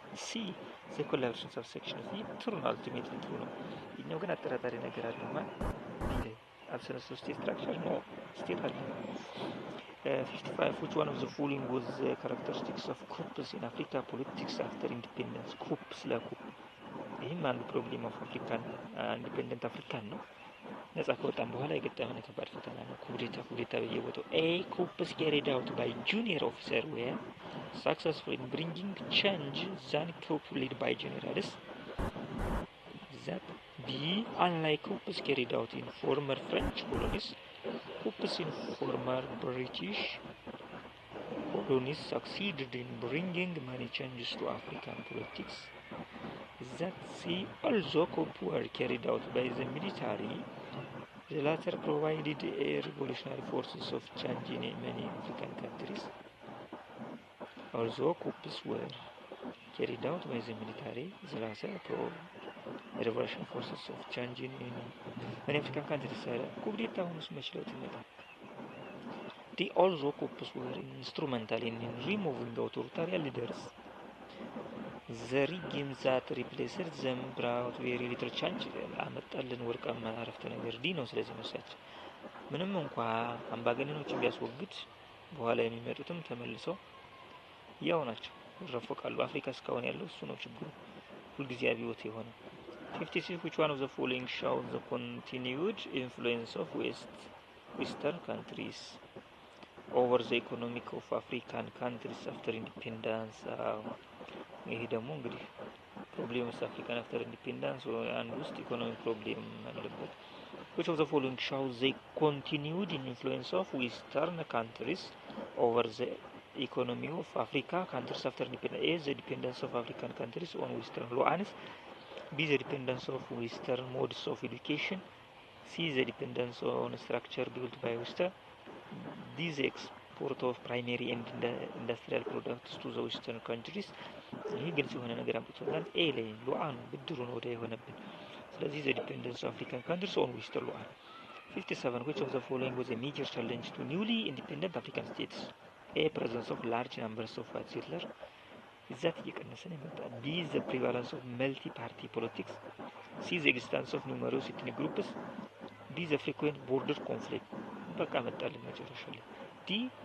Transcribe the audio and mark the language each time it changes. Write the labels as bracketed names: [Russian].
[English] ሲ the collaboration of sections [Amharic] ይህ ትሩ ነው፣ [English] ultimately [Amharic] ትሩ ነው። ይህኛው ግን አጠራጣሪ ነገር አለው ማለት ቢለ [English] absence of state structure [Amharic] ነው ስቴት አለ። [English] 55 which one of the following was the characteristics of coups in Africa politics after independence? coups [Amharic] ለኩፕ ይህም አንዱ [English] ፕሮብሌም ኦፍ አፍሪካን ኢንዲፔንደንት አፍሪካን [Amharic] ነው። ነፃ ከወጣን በኋላ የገጠመን ከባድ ፈተና ነው። ኩዴታ በየቦታው [English] A coups carried out by junior officer were successful in bringing change than coup led by generals. That B unlike coups carried out in former French colonies, coups in former British colonies succeeded in bringing many changes to African politics. That C although coups were carried out by the military, the latter provided a revolutionary forces of change in many African countries. Although coups were carried out by the military, the latter provided revolutionary forces of change in many African countries. [Amharic] ኩዴታ ሆኖስ መችለውት ይመጣል። [English] The although coups were instrumental in removing authoritarian leaders, the regime that replaced them brought very little change. [Amharic] አመጣልን ወርቃማ አረፍተ ነገር ዲ ነው። ስለዚህ መሳቸው ምንም እንኳን አምባገነኖችን ቢያስወግድ በኋላ የሚመጡትም ተመልሰው ያው ናቸው፣ ይረፈቃሉ። አፍሪካ እስካሁን ያለው እሱ ነው ችግሩ፣ ሁልጊዜ አብዮት የሆነ [English] 56 which one of the following shows the continued influence of Western countries over the economic of African countries after independence? [Amharic] ይሄ ደግሞ እንግዲህ [English] ፕሮብሌም ኦፍ አፍሪካን አፍተር ኢንዲፔንደንስ [Amharic] አንድ ውስጥ ኢኮኖሚ ፕሮብሌም አለበት። [English] which of the following shows the continued influence of Western countries over the economy of Africa countries after independence? A the dependence of African countries on Western loans, B the dependence of Western modes of education, C the dependence on structure built by Western, D the export of primary and industrial products to the Western countries. [Amharic] ይህ ግልጽ የሆነ ነገር አምጥቶናል። ኤ ላይ ሉዓኑ ብድሩ ነው ወደ የሆነብን። ስለዚህ [English] the dependence of African countries on Western loan. 57 which of the following was a major challenge to newly independent African states? A presence of large numbers of white settlers, that [Amharic] እየቀነሰ ነው የመጣው። [English] B the prevalence of multi-party politics, C the existence of numerous ethnic groups, D the frequent border conflict. [Amharic] በቃ መጣልን መጨረሻ ላይ ዲ